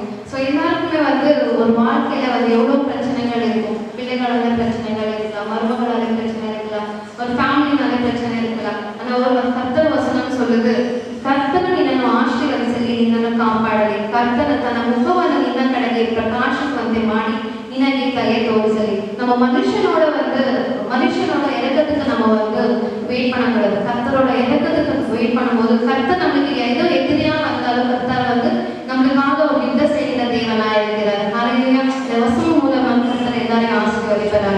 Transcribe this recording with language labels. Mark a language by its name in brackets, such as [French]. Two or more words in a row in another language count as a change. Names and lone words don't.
[Tamil] ஸோ எல்லாருக்குமே வந்து ஒரு வாழ்க்கையில வந்து எவ்வளோ பிரச்சனைகள் இருக்கும். பிள்ளைகளால பிரச்சனைகள் இருக்கலாம், மருமகளால பிரச்சனை இருக்கலாம், ஒரு ஃபேமிலினால பிரச்சனை இருக்கலாம். ஆனால் ஒரு கர்த்தர் வசனம் சொல்லுது, கர்த்தனை [Kannada] ನಿನ್ನನ್ನು ಆಶೀರ್ವದಿಸಲಿ, ನಿನ್ನನ್ನು ಕಾಪಾಡಲಿ, ಕರ್ತನ ತನ್ನ ಮುಖವನ್ನು ನಿನ್ನ ಕಡೆಗೆ ಪ್ರಕಾಶಿಸುವಂತೆ ಮಾಡಿ ನಿನಗೆ ದಯೆ ತೋರಿಸಲಿ. [Tamil] நம்ம மனுஷனோட இறக்கத்துக்கு நம்ம வந்து வெயிட் பண்ணக்கூடாது. கர்த்தரோட இறக்கத்துக்கு வெயிட் பண்ணும்போது கர்த்தர் நம்மளுக்கு ஏதோ எதிரியா வந்தாலும் கர்த்தர் வந்து நம்மளுக்காக ஒரு யுத்த செய்கிற தேவனா இருக்கிறார். ஹalleluya. இந்த வசனம் மூலமா கர்த்தர் எல்லாரையும் ஆசீர்வதிப்பாராக.